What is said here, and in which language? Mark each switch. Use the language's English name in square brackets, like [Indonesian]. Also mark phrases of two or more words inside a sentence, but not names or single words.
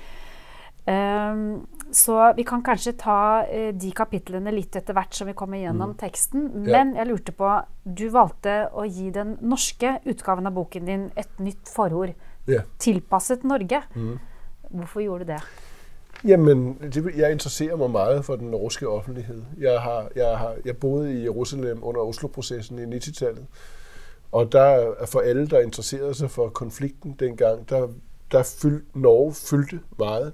[Norwegian] Så vi kan kanskje ta de kapitlene litt etter hvert som vi kommer gjennom teksten, men jeg lurte på, du valgte å gi den norske utgaven av boken din et nytt forord, tilpasset Norge. Hvorfor gjorde du det? [Danish] Jamen, jeg interesserer mig meget for den norske offentlighed. Jeg boede i Jerusalem under Oslo-processen i 90-tallet, og der for alle, der interesserede sig for konflikten dengang, Norge fyldte meget.